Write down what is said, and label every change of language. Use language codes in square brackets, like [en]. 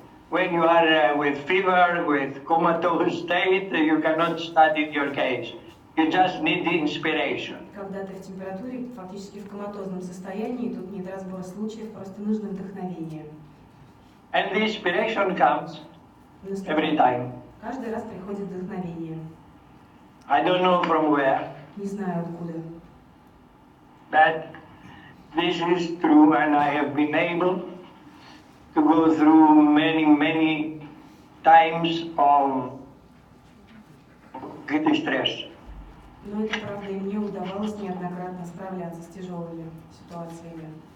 [en] When you are with fever, with comatose state, you cannot study your case. You just need the inspiration. [ru] Когда ты в температуре, фактически в коматозном состоянии, тут нет разбора случаев, просто нужно вдохновение. [en] And the inspiration comes every time. [ru] Каждый раз приходит вдохновение. [en] I don't know from where. [ru] Не знаю откуда. [en] But this is true, and I have been able to go through many times of great stress. [ru] Но это правда, и мне удавалось неоднократно справляться с тяжелыми ситуациями.